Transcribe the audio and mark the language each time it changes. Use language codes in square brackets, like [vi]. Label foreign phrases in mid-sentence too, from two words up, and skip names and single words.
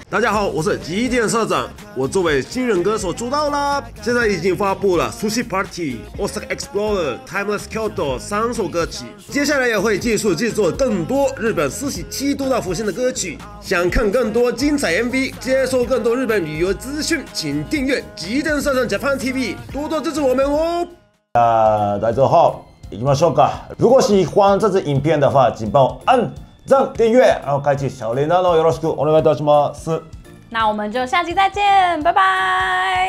[zh] 大家好，我是吉田社長。我作為新人歌手出道啦，現在已經發布了《Sushi Party》、《Osaka Explorer》、《Timeless Kyoto》3 首歌曲。接下來也會繼續制作更多日本47都道府縣的歌曲。想看更多精彩 MV， 接收更多日本旅遊資訊，請訂閱吉田社長 Japan TV， 多多支持我們哦。大家好， [ja] 行きましょうか。 [zh] 如果喜歡這支影片的話，請幫我按讚、訂閱，然後開啟小鈴鐺哦， [ja] よろしくお願いいたします。 [zh] 那我們就下期再見，拜拜。